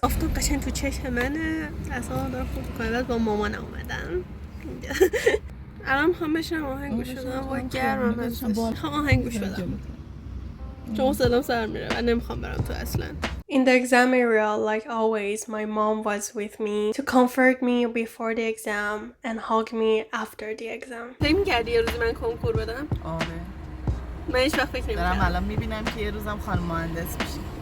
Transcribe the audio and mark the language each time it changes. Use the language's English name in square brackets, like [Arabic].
[Persian] آفتاب قشنگ تو چشم منه، اصلا دارم خوب کنه. بعد با مامانم اومدم. الان میخوام بشنم آهنگ گوش بدم و گرمم هستش. میخوام آهنگ گوش بدم چون صدام سر میره و نمیخوام برم تو اصلا. [English] In the exam area, like always, my mom was with me to comfort me before the exam and hug me after the exam. [Persian] فکر می‌کردی یه روزی من کنکور بدم؟ آره من هیچ وقت فکر دارم نمی‌کردم. الان میبینم که یه روزم خانم مهندس میشی.